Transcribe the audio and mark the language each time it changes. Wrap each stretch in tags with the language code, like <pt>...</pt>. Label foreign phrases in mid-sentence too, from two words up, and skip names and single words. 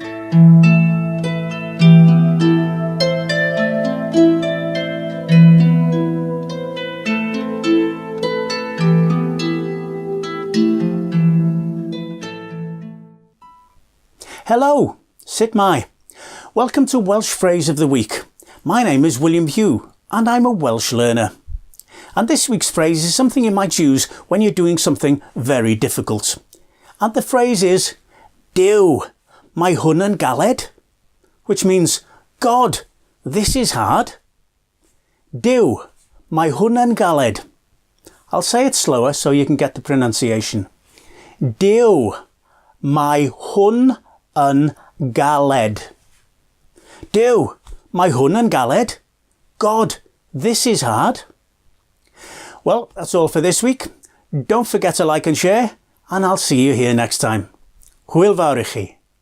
<cy>Hello, sut mai.</cy> <en>Welcome to Welsh Phrase of the Week. My name is William Hugh and I'm a Welsh learner. And this week's phrase is something you might use when you're doing something very difficult. And the phrase is,</en> <cy>Duw, mae hwn yn galed,</cy> <en>which means, God, this is hard.</en> <cy>Duw, mae hwn yn galed.</cy> <en>I'll say it slower so you can get the pronunciation.</en> <cy>Duw, mae hwn yn galed. Duw, mae hwn yn galed.</cy> <en>God, this is hard. Well, that's all for this week. Don't forget to like and share, and I'll see you here next time.</en> <cy>Hwyl fawr i chi.</cy>